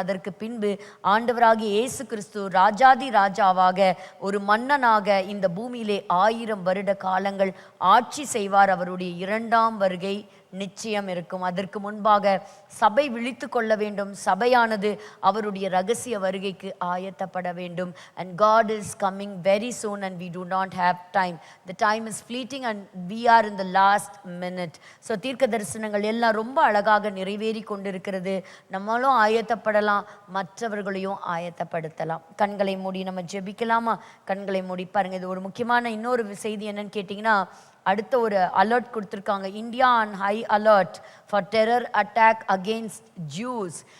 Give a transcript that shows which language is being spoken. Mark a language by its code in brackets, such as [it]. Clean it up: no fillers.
[ta] அதற்கு பின்பு ஆண்டவராகிய இயேசு கிறிஸ்து ராஜாதி ராஜாவாக ஒரு மன்னனாக இந்த பூமியிலே 1000 வருட காலங்கள் ஆட்சி செய்வார். அவருடைய 2ஆம் வருகை நிச்சயம் இருக்கும். அதற்கு முன்பாக சபை விழித்து கொள்ள வேண்டும். சபையானது அவருடைய ரகசிய வருகைக்கு ஆயத்தப்பட வேண்டும். [en] And God is coming very soon and we do not have time. The time is fleeting and we are in the last minute. [ta] So தீர்க்க தரிசனங்கள் எல்லாம் ரொம்ப அழகாக நிறைவேறி கொண்டிருக்கிறது. நம்மளும் ஆயத்தப்படலாம், மற்றவர்களையும் ஆயத்தப்படுத்தலாம். கண்களை மூடி நம்ம ஜெபிக்கலாமா? கண்களை மூடி பாருங்க. இது ஒரு முக்கியமான இன்னொரு செய்தி என்னன்னு கேட்டிங்கன்னா, அடுத்த ஒரு அலர்ட் கொடுத்துருக்காங்க. [en] India on high alert for terror attack against Jews.